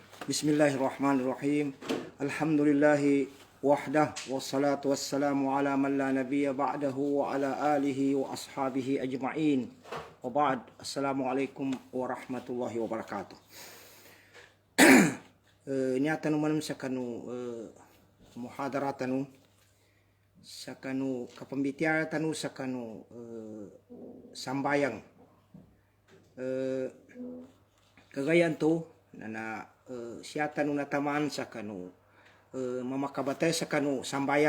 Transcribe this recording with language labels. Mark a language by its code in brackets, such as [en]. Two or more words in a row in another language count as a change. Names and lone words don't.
[ar] بسم الله الرحمن الرحيم. الحمد لله وحده والصلاة والسلام على من لا نبي بعده وعلى آله وأصحابه أجمعين. وبعد. السلام عليكم ورحمة الله وبركاته. [mrw] Niya manum sa kanu muhadara tanu sa kanu kapambitiara tanu sa kanu sambayang. Kagayan to na siya tanu natamaan sa kanu mamakabatay sa kanu sambayang.